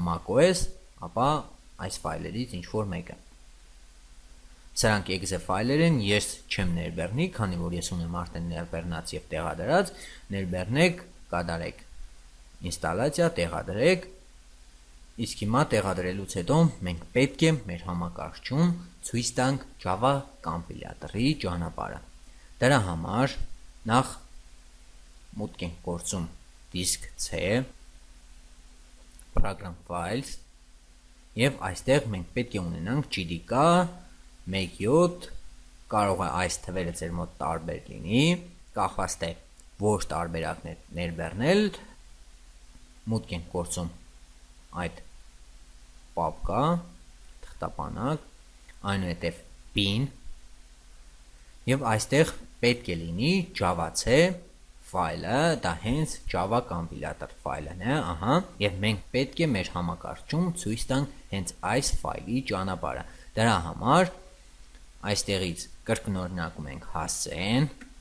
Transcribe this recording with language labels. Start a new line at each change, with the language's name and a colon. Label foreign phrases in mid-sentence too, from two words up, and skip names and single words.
Armenian: macOS, ապա այս ֆայլերից ինչ որ մեկը։ Սրանք exe ֆայլեր են, ես չեմ ներբեռնի, քանի որ ես ունեմ արդեն ներբեռնած եւ տեղադրած, ներբեռնեք, կատարեք ինստալացիա, տեղադրեք։ Իսկ հիմա տեղադրելուց հետո մենք պետք է մեր համակարգչում ցույց տանք Java կոմպիլյատորի ճանապարհը։ Դրա համար նախ մուտք ենք գործում disk C
English: program files
Armenian: եւ այստեղ մենք պետք է ունենանք JDK 1.7, կարող է այս թվերը ձեր մոտ տարբեր լինի, կախված թե որ տարբերակներ ներբեռնել, մուտք ենք գործում այդ պապկա, թղթապանակ, այնուհետև bin եւ այստեղ պետք է լինի java-c ֆայլը, դա հենց Java կոմպիլյատոր ֆայլն է, ահա, եւ մենք պետք է մեր համակարգչում ցույց տանք հենց այս ֆայլի ճանապարհը։ Դրա համար այստեղից կրկնօրինակում ենք հասցեն,